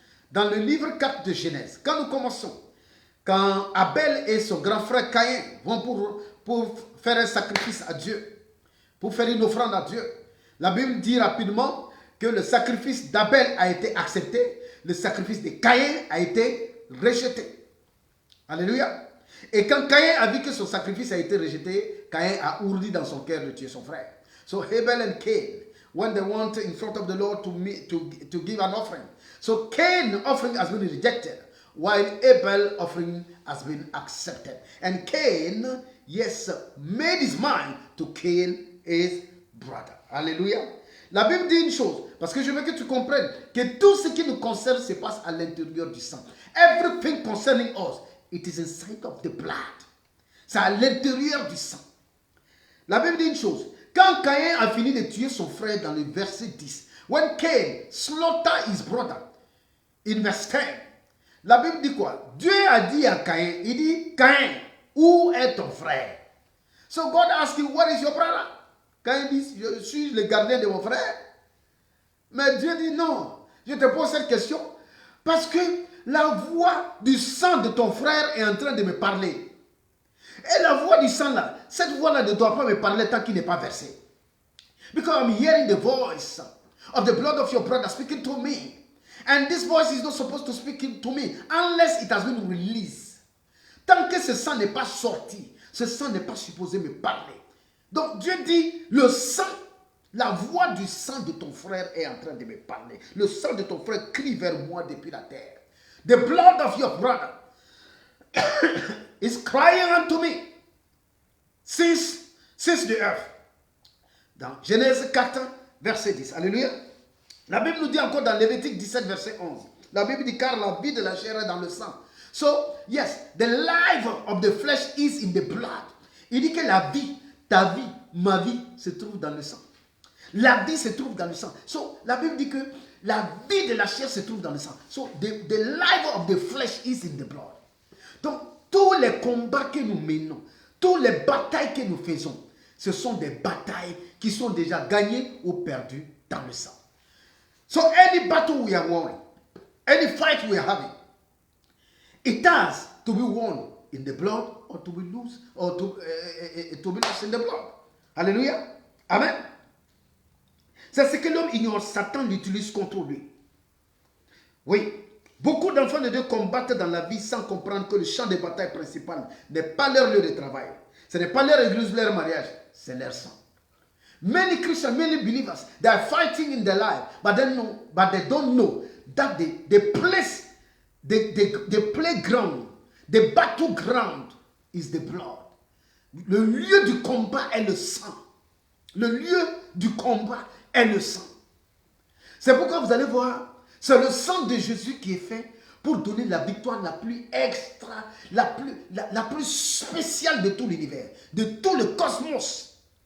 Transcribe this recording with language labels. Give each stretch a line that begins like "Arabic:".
French: Dans le livre 4 de Genèse, quand nous commençons, quand Abel et son grand frère Caïn vont pour faire un sacrifice à Dieu, pour faire une offrande à Dieu, la Bible dit rapidement que le sacrifice d'Abel a été accepté, le sacrifice de Caïn a été rejeté. Alléluia. Et quand Caïn a vu que son sacrifice a été rejeté, Caïn a ourdi dans son cœur de tuer son frère.
English: So Abel and Cain, when they went in front of the Lord to give an offering. So Cain's offering has been rejected, while Abel's offering has been accepted. And Cain, yes, made his mind to kill his brother.
French: Alléluia. La Bible dit une chose, parce que je veux que tu comprennes que tout ce qui nous concerne se passe à l'intérieur du sang.
English: Everything concerning us, it is inside of the blood.
French: C'est à l'intérieur du sang. La Bible dit une chose. Quand Caïn a fini de tuer son frère dans le verset 10,
English: when Cain slaughtered his brother, in verse 10,
French: la Bible dit quoi? Dieu a dit à Caïn, il dit, Caïn, où est ton frère?
English: So God asked him, where is your brother?
French: Caïn dit, je suis le gardien de mon frère. Mais Dieu dit, non, je te pose cette question parce que la voix du sang de ton frère est en train de me parler. Et la voix du sang là, cette voix là ne doit pas me parler tant qu'il n'est pas versé.
English: Because I'm hearing the voice of the blood of your brother speaking to me. And this voice is not supposed to speak to me unless it has been released.
French: Tant que ce sang n'est pas sorti, ce sang n'est pas supposé me parler. Donc Dieu dit, le sang, la voix du sang de ton frère est en train de me parler. Le sang de ton frère crie vers moi depuis la terre.
English: The blood of your brother is crying unto me since the earth.
French: Dans Genèse 4, verset 10. Alléluia. La Bible nous dit encore dans Lévitique 17, verset 11. La Bible dit, car la vie de la chair est dans le sang.
English: So, yes, the life of the flesh is in the blood.
French: Il dit que la vie, ta vie, ma vie, se trouve dans le sang. La vie se trouve dans le sang. So, la Bible dit que la vie de la chair se trouve dans le sang.
English: So, the life of the flesh is in the blood.
French: Donc, tous les combats que nous menons, toutes les batailles que nous faisons, ce sont des batailles qui sont déjà gagnées ou perdues dans le sang.
English: So, any battle we are warring, any fight we are having, it has to be won in the blood or to be lost, or to be lost in the blood.
French: Alléluia. Amen. C'est ce que l'homme ignore. Satan l'utilise contre lui. Oui. Beaucoup d'enfants de Dieu combattent dans la vie sans comprendre que le champ de bataille principal n'est pas leur lieu de travail. Ce n'est pas leur église, leur mariage. C'est leur sang.
English: Many Christians, many believers, they are fighting in their life, but they don't know that the place, the playground, the battleground is the blood.
French: Le lieu du combat est le sang. Le lieu du combat est le sang. C'est pourquoi vous allez voir, c'est le sang de Jésus qui est fait pour donner la victoire la plus extra, la plus spéciale de tout l'univers, de tout le cosmos.